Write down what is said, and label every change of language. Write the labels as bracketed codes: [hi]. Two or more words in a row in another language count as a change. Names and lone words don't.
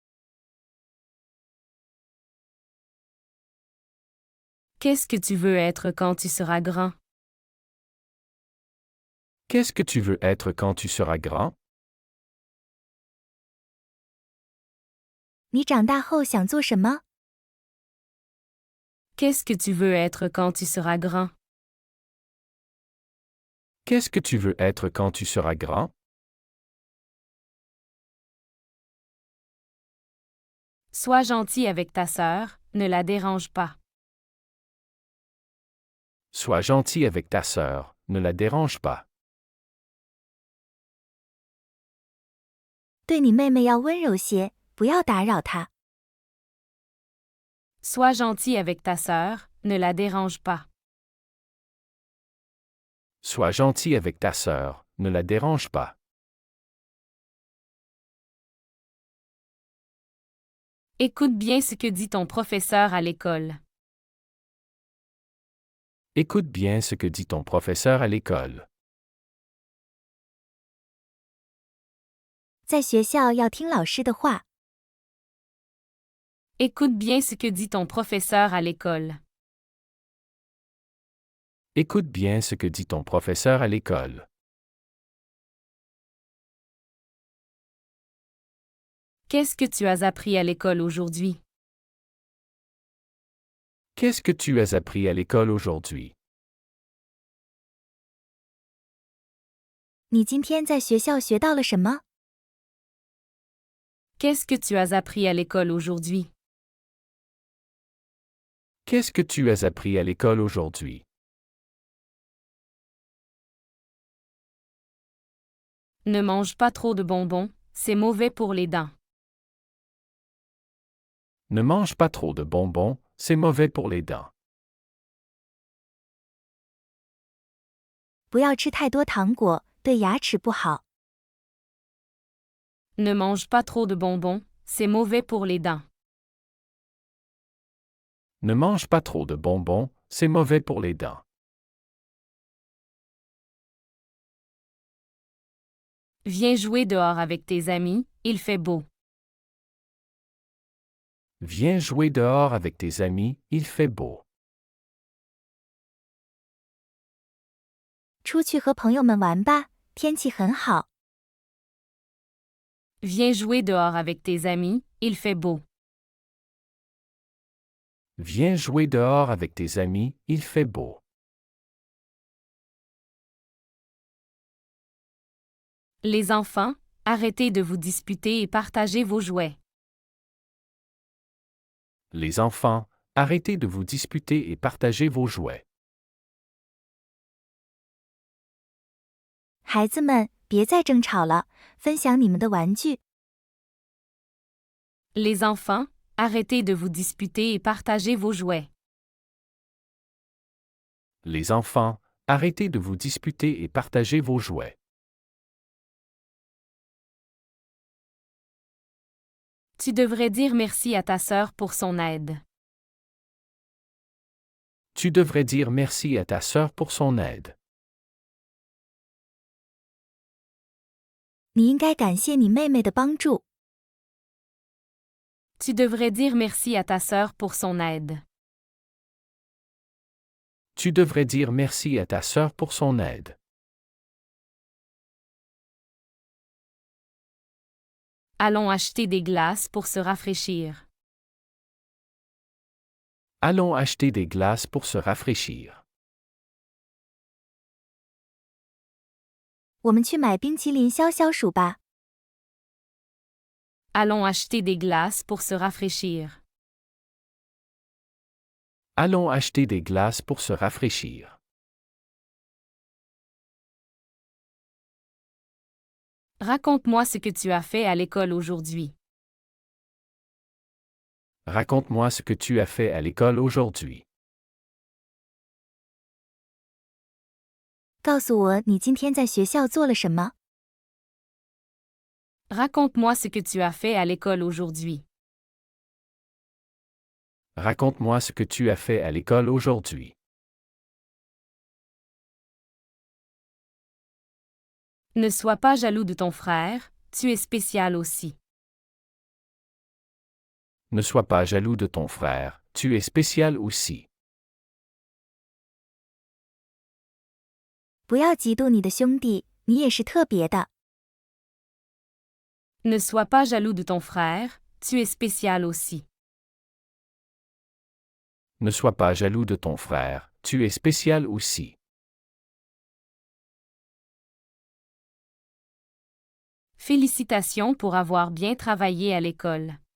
[fr] Qu'est-ce que tu veux être quand tu seras grand? Qu'est-ce que tu veux être quand tu seras grand? [zh] 你长大后想做什么？ [fr] Qu'est-ce que tu veux être quand tu seras grand? Qu'est-ce que tu veux être quand tu seras grand? Sois gentil avec ta sœur, ne la dérange pas. Sois gentil avec ta sœur, ne la dérange pas. [zh] 对你妹妹要温柔些，不要打扰她。 [fr] Sois gentil avec ta sœur, ne la dérange pas. Sois gentil avec ta sœur, ne la dérange pas. Écoute bien ce que dit ton professeur à l'école. Écoute bien ce que dit ton professeur à l'école. [zh] 在学校要听老师的话。 [fr] Écoute bien ce que dit ton professeur à l'école. Écoute bien ce que dit ton professeur à l'école. Qu'est-ce que tu as appris à l'école aujourd'hui? Qu'est-ce que tu as appris à l'école aujourd'hui? [zh] 你今天在学校学到了什么？ [fr] Qu'est-ce que tu as appris à l'école aujourd'hui? Qu'est-ce que tu as appris à l'école aujourd'hui? Ne mange pas trop de bonbons, c'est mauvais pour les dents. Ne mange pas trop de bonbons, c'est mauvais pour les dents. [zh] 不要吃太多糖果，对牙齿不好。 [fr] Ne mange pas trop de bonbons, c'est mauvais pour les dents. Ne mange pas trop de bonbons, c'est mauvais pour les dents. Viens jouer dehors avec tes amis, il fait beau. Viens jouer dehors avec tes amis, il fait beau. [zh] 出去和朋友们玩吧，天气很好。 [fr] Viens jouer dehors avec tes amis, il fait beau. Viens jouer dehors avec tes amis, il fait beau. Les enfants, arrêtez de vous disputer et partagez vos jouets. Les enfants, arrêtez de vous disputer et partagez vos jouets. [zh] 孩子们，别再争吵了，分享你们的玩具。 [fr] Les enfants, arrêtez de vous disputer et partagez vos jouets. Les enfants, arrêtez de vous disputer et partagez vos jouets. Tu devrais dire merci à ta sœur pour son aide. Tu devrais dire merci à ta sœur pour son aide. [zh] 你应该感谢你妹妹的帮助。 [fr] Tu devrais dire merci à ta sœur pour son aide. Tu devrais dire merci à ta sœur pour son aide. Allons acheter des glaces pour se rafraîchir. Allons acheter des glaces pour se rafraîchir. [zh] 我们去买冰淇淋消消暑吧。 [fr] Allons acheter des glaces pour se rafraîchir. Allons acheter des glaces pour se rafraîchir. Raconte-moi ce que tu as fait à l'école aujourd'hui. Raconte-moi ce que tu as fait à l'école aujourd'hui. [zh] 告诉我你今天在学校做了什么。 [fr] Raconte-moi ce que tu as fait à l'école aujourd'hui. Raconte-moi ce que tu as fait à l'école aujourd'hui. Ne sois pas jaloux de ton frère, tu es spécial aussi. Ne sois pas jaloux de ton frère, tu es spécial aussi. [zh] 不要嫉妒你的兄弟，你也是特别的。 [fr] Ne sois pas jaloux de ton frère, tu es spécial aussi. Ne sois pas jaloux de ton frère, tu es spécial aussi. Félicitations pour avoir bien travaillé à l'école.